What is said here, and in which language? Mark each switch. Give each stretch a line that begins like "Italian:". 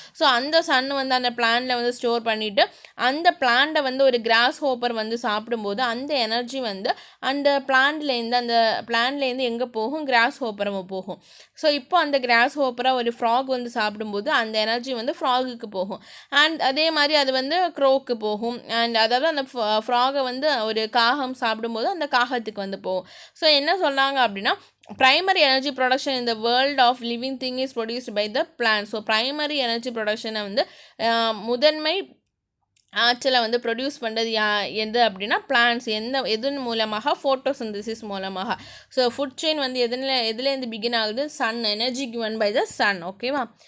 Tamil: So அந்த Sun வந்து அந்த பிளான்ட்டில் வந்து ஸ்டோர் பண்ணிவிட்டு அந்த பிளான்ட்டை வந்து ஒரு கிராஸ் ஹோப்பர் வந்து சாப்பிடும்போது அந்த எனர்ஜி வந்து அந்த பிளான்ட்லேருந்து எங்கே போகும், கிராஸ் ஹோப்பரை போகும். ஸோ இப்போ அந்த கிராஸ் ஹோப்பரை ஒரு ஃப்ராக் வந்து சாப்பிடும்போது அந்த எனர்ஜி வந்து ஃப்ராகுக்கு போகும். அண்ட் அதே மாதிரி அது வந்து க்ரோக்கு போகும். அண்ட் அதாவது அந்த ஃப்ராகை வந்து ஒரு காகம் சாப்பிடும்போது அந்த காகத்துக்கு வந்து போகும். ஸோ என்ன சொல்கிறாங்க அப்படின்னா
English: primary energy production in the world of living thing is produced by the plant.
Tamil: So primary energy production வந்து முதன்மை ஆற்றலை வந்து ப்ரொடியூஸ் பண்ணுறது எது அப்படின்னா பிளான்ட்ஸ். எதன் மூலமாக, ஃபோட்டோசிந்தசிஸ் மூலமாக. ஸோ ஃபுட் செயின் வந்து எதுலேருந்து பிகின் ஆகுது, Sun,
English: energy given by the sun,
Tamil: ஓகேவா.